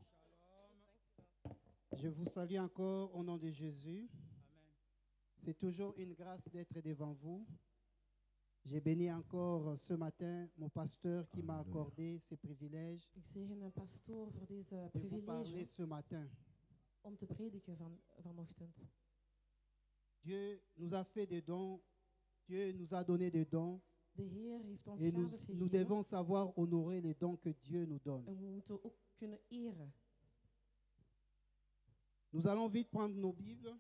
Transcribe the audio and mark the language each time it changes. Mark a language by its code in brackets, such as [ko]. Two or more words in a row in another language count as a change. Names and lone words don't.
[fr] Je vous salue encore au nom de Jésus. C'est toujours une grâce d'être devant vous. J'ai béni encore ce matin mon pasteur qui m'a accordé ces privilèges [nl] Ik zegen mijn pastoor voor deze [fr] de vous parler [nl] privilege [fr] ce matin. [nl] om te prediken vanochtend. [fr] Dieu nous a fait des dons, Dieu nous a donné des dons [nl] De Heer heeft ons [fr] et nous [nl] gaven gegeven. [fr] devons savoir honorer les dons que Dieu nous donne. [nl] En we moeten ook kunnen eren. [fr] Nous allons vite prendre nos Bibles.